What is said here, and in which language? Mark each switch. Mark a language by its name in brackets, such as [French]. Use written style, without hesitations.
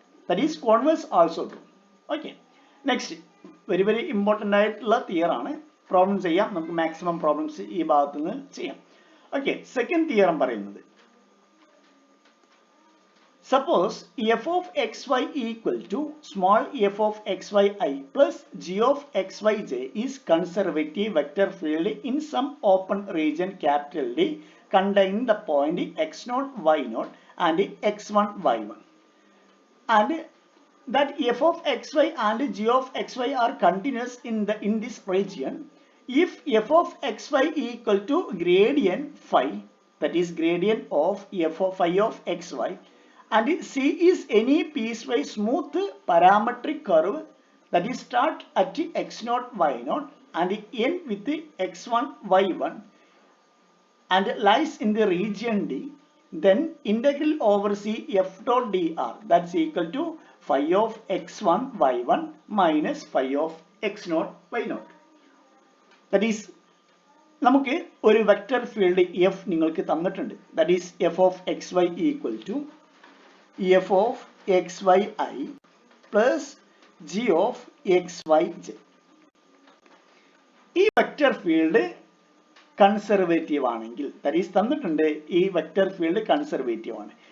[English] That is converse also true. Okay, next very very important [Malayalam] ആയിട്ടുള്ള തിയർ ആണ്. Problem ചെയ്യാം, നമുക്ക് മാക്സിമം പ്രോബ്ലംസ് ഈ ഭാഗത്ത് നിന്ന് ചെയ്യാം. [English] Okay, second theorem പറയുന്നത്, suppose f of xy equal to small f of xyi plus g of xyj is conservative vector field in some open region capital D containing the point x0, y0 and x1, y1, and that f of xy and g of xy are continuous in this region if f of xy equal to gradient phi, that is gradient of f of phi of xy, and C is any piecewise smooth parametric curve that is start at x0, y0 and end with x1, y1 and lies in the region D, then integral over C f dot dr that's equal to phi of x1, y1 minus phi of x0, y0. That is, [Malayalam] നമുക്ക് ഒരു vector field F നിങ്ങൾക്ക് തന്നിട്ടുണ്ട്. [English] That is F of X Y equal to f of xyi plus g of xyj. [Malayalam] ഈ vector field conservative ആണെങ്കിൽ, [English] that is [Malayalam] തന്നിട്ടുണ്ട് ഈ vector field conservative ആണ്.